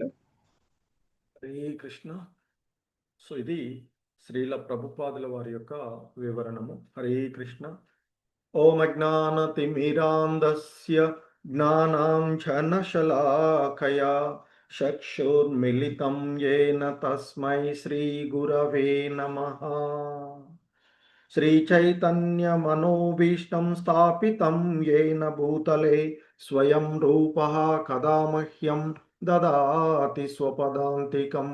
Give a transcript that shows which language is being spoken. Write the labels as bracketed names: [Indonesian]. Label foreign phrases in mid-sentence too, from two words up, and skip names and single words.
[Sanskrit] హరే కృష్ణ. [Telugu] సో ఇది శ్రీల ప్రభుపాదుల వారి యొక్క వివరణము. [Sanskrit] హరే కృష్ణ. ఓం అజ్ఞానతిమిరాంధస్య జ్ఞానాంజనశలాకయా చక్షుర్మిలితం येन తస్మై శ్రీగురవే నమః. श्रीचैतन्यमनोभीष्टं स्थापितं येन भूतले स्वयं रूपः कदा मह्यं ददाति स्वपदान्तिकम्.